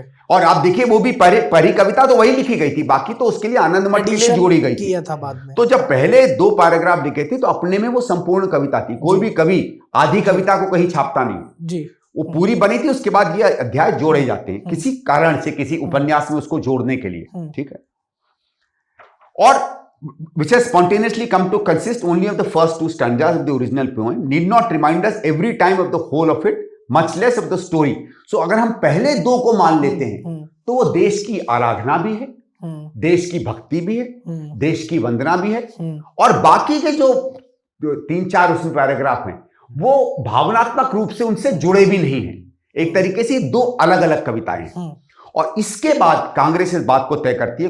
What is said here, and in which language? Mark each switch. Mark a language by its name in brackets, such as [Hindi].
[Hindi] और आप देखिए वो भी पहली कविता तो वही लिखी गई थी, बाकी तो उसके लिए आनंद मठ के लिए जोड़ी गई थी बाद में। तो जब पहले दो पैराग्राफ लिखे थे तो अपने में वो संपूर्ण कविता थी। कोई भी कवि आधी कविता को कहीं छापता नहीं जी, वो पूरी बनी थी। उसके बाद ये अध्याय जोड़े जाते हैं किसी कारण से, किसी उपन्यास में उसको जोड़ने के लिए, ठीक है। [English] और which has spontaneously come to consist only of the first two stanzas of the original poem, need not remind us every time of the whole of it, much less of the story। [Hindi] So अगर हम पहले दो को मान लेते हैं तो वो देश की आराधना भी है, देश की भक्ति भी है, देश की वंदना भी है, और बाकी के जो 3-4 उसमें पैराग्राफ हैं वो भावनात्मक रूप से उनसे जुड़े भी नहीं हैं। एक तरीके से दो अलग अलग कविताएं हैं। और इसके बाद कांग्रेस इस बात को तय करती है।